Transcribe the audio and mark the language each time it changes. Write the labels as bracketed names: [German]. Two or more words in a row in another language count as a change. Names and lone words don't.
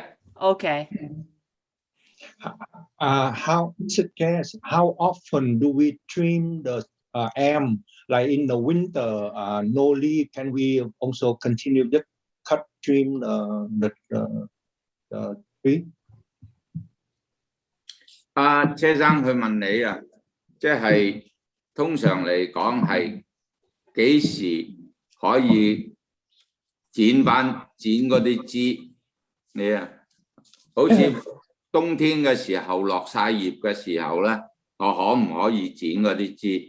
[English] Okay. How often do we trim the elm? Like in the winter, no leaf. Can we also continue to trim the tree? [Cantonese] 車生佢問你啊，即係通常嚟講係幾時可以剪嗰啲枝？你啊，好似冬天嘅時候落晒葉嘅時候咧，我可唔可以剪嗰啲枝？